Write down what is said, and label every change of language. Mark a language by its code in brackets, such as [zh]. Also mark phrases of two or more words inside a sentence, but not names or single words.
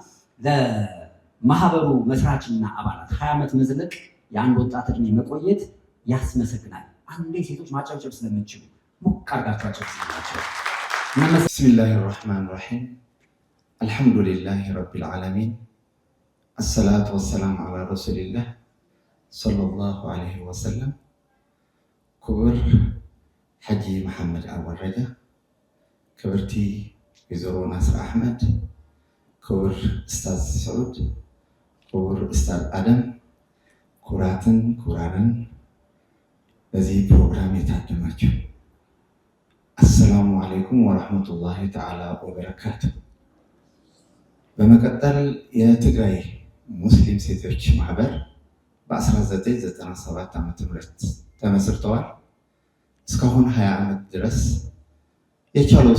[am] ለማህበሩ መስራችና አባላት 20 ዓመት መዝለቅ የአንድ ወጣት እድሜ መቆየት ያስመሰግናል። አንዴ ሴቶች ማጨብጨብ ስለምችሉ ሞቅ አድርጋችሁ አጨብጭቡላቸው። [ar] بسم الله الرحمن الرحيم الحمد لله رب العالمين الصلاة والسلام على رسول الله صلى الله عليه وسلم። [am] ክቡር ሐጂ መሐመድ አወረደ፣ ክብርቲ ወይዘሮ ናስር አሕመድ፣ ክቡር ኡስታዝ ሰዑድ፣ ክቡር ኡስታዝ አደም፣ ክቡራትን ክቡራንን በዚህ ፕሮግራም የታደማችሁ [ar] السلام عليكم ورحمة الله تعالى وبركاته። [am] በመቀጠል የትግራይ ሙስሊም ሴቶች ማህበር በ1997 ዓ.ም ተመስርተዋል። እስካሁን 20 ዓመት ድረስ የቻለው